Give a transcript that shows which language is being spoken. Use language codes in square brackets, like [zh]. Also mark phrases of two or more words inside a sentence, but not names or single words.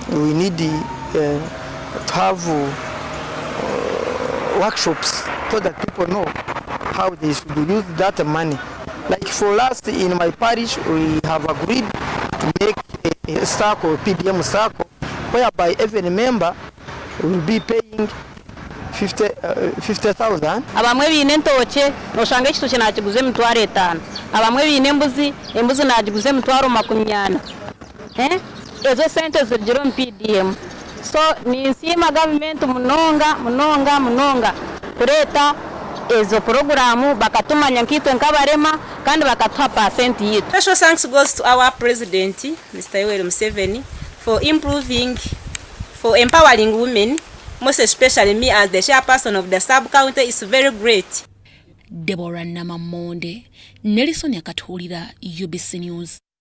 [en] We need to have workshops so that people know how they should use that money. Like for us in my parish, we have agreed to make a circle, PDM circle, whereby every member will be paying 50,000. [nyn] Abamwe bine ntoke noshanga ekitoke nakiguze emitwaro 5, abamwe bine embuzi nakiguze emitwaro 20. Ezo sente zigiro mu PDM. So ni nsima government munonga kureta ezo programu bakatumanya nkitwe nkabarema kandi bakatuha percent yitu. [en] Special thanks goes to our president, Mr. Yoweri Museveni, for empowering women, most especially me as the chairperson of the sub-county. Is very great. Deborah Namamonde, Nelson Yakatulira, UBC News.